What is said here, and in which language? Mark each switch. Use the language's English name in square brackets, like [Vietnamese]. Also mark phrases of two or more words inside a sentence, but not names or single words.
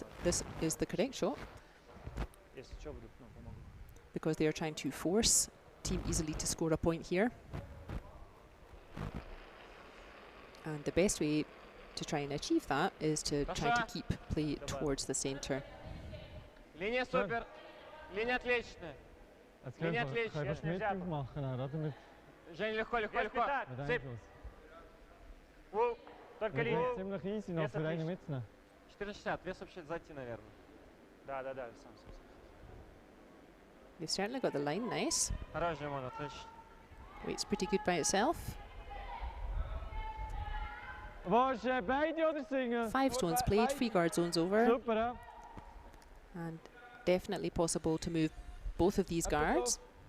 [English] This is the correct shot, because they are trying to force Team Iseli to score a point here. And the best way to try and achieve that is to try to keep play towards the center. [German] Linie super. Linie отличная. [Russian] Linie отличная. Жень, легко, легко, легко. Цып. Только линию. [German] Ziemlich easy noch für einen mitzunehmen. 460, [Russian] вес вообще зайти, наверное. Да, сам. [English] They've certainly got the line nice. [Russian] Хорош, Nyman, отлично. [English] Weight's pretty good by itself. 5 stones played, 3 guard zones over. Super, and definitely possible to move both of these guards.